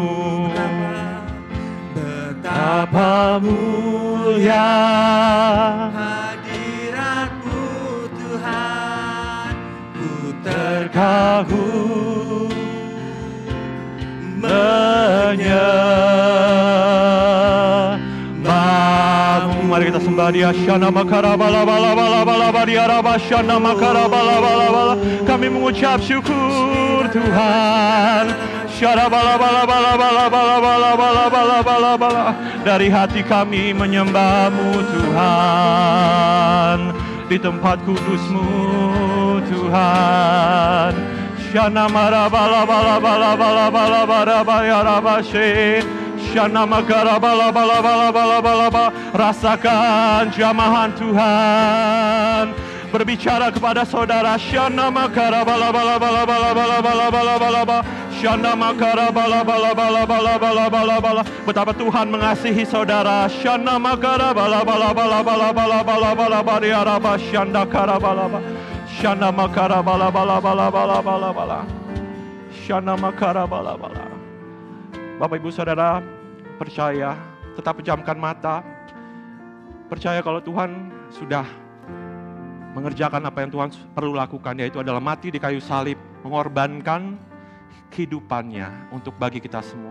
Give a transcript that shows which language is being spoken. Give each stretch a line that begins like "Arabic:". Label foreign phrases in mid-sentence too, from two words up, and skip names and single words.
Indonesian: Betapa mulia hadirat-Mu Tuhan, ku terkagum menyembah-Mu. Mari kita sembah Dia. Shana makara bala bala bala bala bala bala shana makara bala bala bala. Kami mengucap syukur Tuhan. Shana bala bala bala bala bala bala bala bala bala bala. Dari hati kami menyembah-Mu Tuhan, di tempat kudus-Mu Tuhan. Shana mara bala bala bala bala bala bala bala bashe. Shana makara bala bala bala bala bala bala. Rasakan jamahan Tuhan berbicara kepada saudara. Shana makara bala bala bala bala bala bala bala bala bala. Shana makara bala bala bala bala bala bala bala. Betapa Tuhan mengasihi saudara. Shana makara bala bala bala bala bala bala bala bala bala. Shanda kara bala bala. Shana makara bala bala bala bala bala bala. Shana makara bala bala. Bapak Ibu Saudara, percaya, tetap pejamkan mata. Percaya kalau Tuhan sudah mengerjakan apa yang Tuhan perlu lakukan, yaitu adalah mati di kayu salib, mengorbankan kehidupannya untuk bagi kita semua.